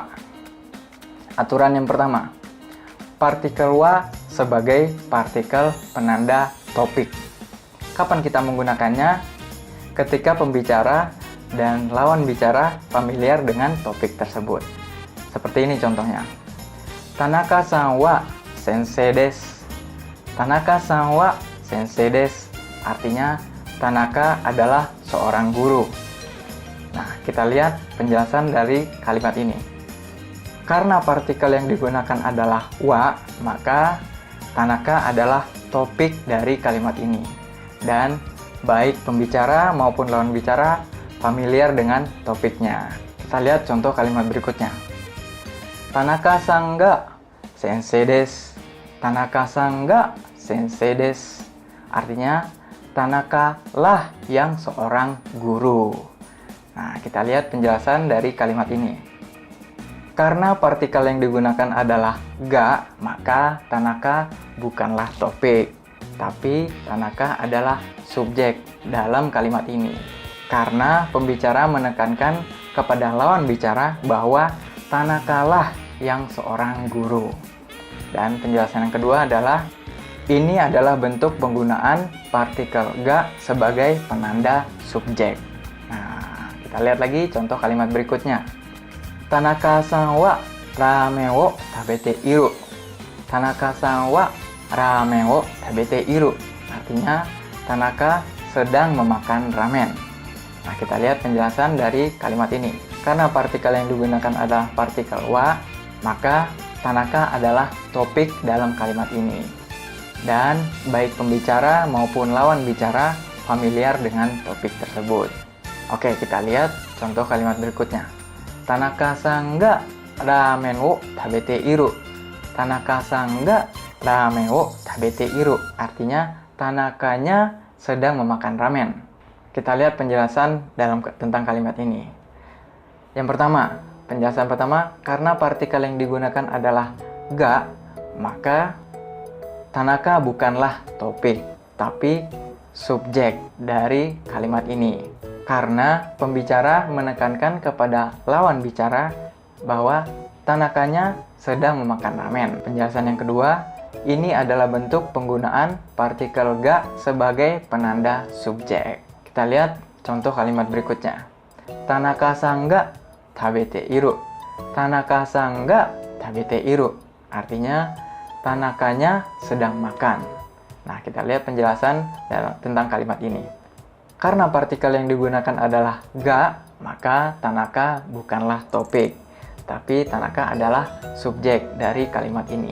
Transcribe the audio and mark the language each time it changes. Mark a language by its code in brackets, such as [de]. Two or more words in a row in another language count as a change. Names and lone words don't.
[id] Aturan yang pertama. Partikel wa sebagai partikel penanda topik. Kapan kita menggunakannya? Ketika pembicara dan lawan bicara familiar dengan topik tersebut. Seperti ini contohnya. [ja] 田中さんは先生です. 田中さんは先生です. [id] Artinya, Tanaka adalah seorang guru. Nah, kita lihat penjelasan dari kalimat ini. Karena partikel yang digunakan adalah wa, maka Tanaka adalah topik dari kalimat ini. Dan baik pembicara maupun lawan bicara familiar dengan topiknya. Kita lihat contoh kalimat berikutnya. [ja] 田中さんが先生です. 田中さんが先生です. [id] Artinya, Tanaka lah yang seorang guru. Nah, kita lihat penjelasan dari kalimat ini. Karena partikel yang digunakan adalah ga, maka Tanaka bukanlah topik, tapi Tanaka adalah subjek dalam kalimat ini. Karena pembicara menekankan kepada lawan bicara bahwa Tanaka lah yang seorang guru. Dan penjelasan yang kedua adalah, ini adalah bentuk penggunaan partikel ga sebagai penanda subjek. Nah, kita lihat lagi contoh kalimat berikutnya. [ja] 田中さんはラーメンを食べている. 田中さんはラーメンを食べている. [id] Artinya, Tanaka sedang memakan ramen. Nah, kita lihat penjelasan dari kalimat ini. Karena partikel yang digunakan adalah partikel wa, maka Tanaka adalah topik dalam kalimat ini. Dan baik pembicara maupun lawan bicara familiar dengan topik tersebut. Oke, kita lihat contoh kalimat berikutnya. [ja] 田中さんがラーメンを食べている. 田中さんがラーメンを食べている. [id] Artinya, Tanakanya sedang memakan ramen. Kita lihat penjelasan tentang kalimat ini. Yang pertama, penjelasan pertama, karena partikel yang digunakan adalah ga, maka Tanaka bukanlah topik, tapi subjek dari kalimat ini. Karena pembicara menekankan kepada lawan bicara bahwa Tanakanya sedang memakan ramen. Penjelasan yang kedua, ini adalah bentuk penggunaan partikel ga sebagai penanda subjek. Kita lihat contoh kalimat berikutnya. [ja] 田中さんが食べている. 田中さんが食べている. [id] Artinya, Tanakanya sedang makan. Nah, kita lihat penjelasan tentang kalimat ini. Karena partikel yang digunakan adalah ga, maka Tanaka bukanlah topik, tapi Tanaka adalah subjek dari kalimat ini.